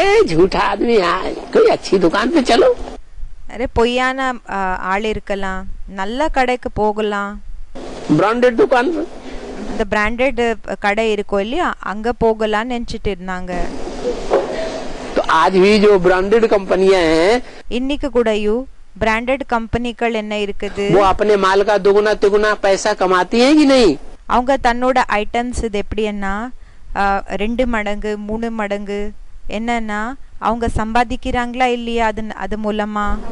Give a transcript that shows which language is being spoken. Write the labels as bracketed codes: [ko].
[hi] झूठा आदमी, कोई अच्छी दुकान पे चलो। [ta] அரே பொய்யான ஆள் இருக்கலாம், நல்ல கடைக்கு போகலாம். [hi] ब्रांडेड दुकान पे, [ta] அந்த பிராண்டட் கடை இருக்கும் இல்லையா, அங்க போகலாம்னு நினைச்சிட்டு இருந்தாங்க. [hi] तो आज भी जो ब्रांडेड कंपनियां हैं, [ta] இன்னைக்கு கூடயும் பிராண்டட் கம்பெனிகள் என்ன இருக்குது, [hi] वो अपने माल का दुगुना तिगुना पैसा कमाती हैं कि नहीं? [ta] அவங்க தன்னோட ஐட்டம்ஸ் இது எப்படின்னா 2 மடங்கு 3 மடங்கு என்னன்னா அவங்க சம்பாதிக்கிறாங்களா இல்லையா அது மூலமா?